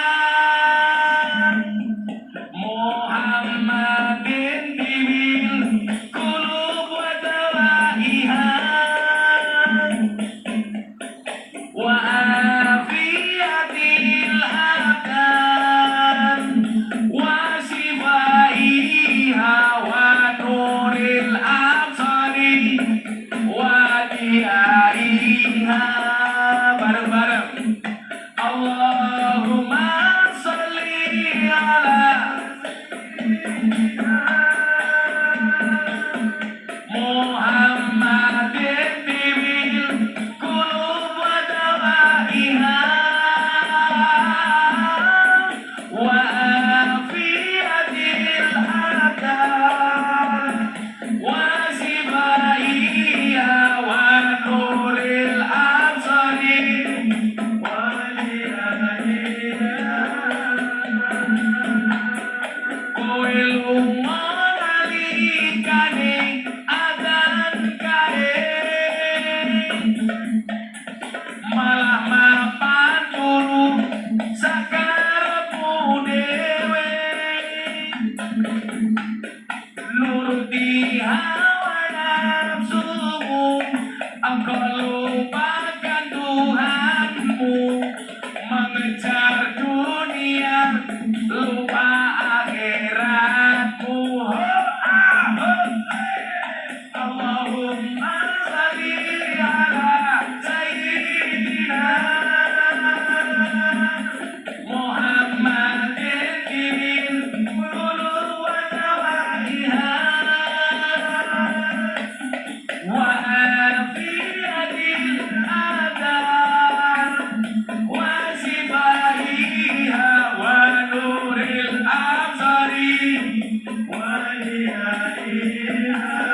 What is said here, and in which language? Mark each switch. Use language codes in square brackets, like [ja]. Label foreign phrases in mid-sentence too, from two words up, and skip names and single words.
[ar] محمدٍ طبِّ القلوب ودوائها وعافيةِ الأبدان وشفائها ونورِ الأبصار وضيائها. [jv] Bareng-bareng. [ar] اللهم صلِّ على محمدٍ طبِّ القلوب ودوائها وعافيةِ الأبدان وشفائها ونورِ الأبصار وضيائها. [jv] Kowe lunga nalikane adzan kae, malah mapan turu sakarepmu dhewe, nuruti hawa nafsumu, [id] engkau lupakan Tuhanmu, mengejar dunia, lupa akhiratmu. [ar] اللهم صلِّ على سيدنا محمدٍ طبِّ القلوب ودوائها وعافيةِ الأبدان وشفائها ونورِ الأبصار وضيائها.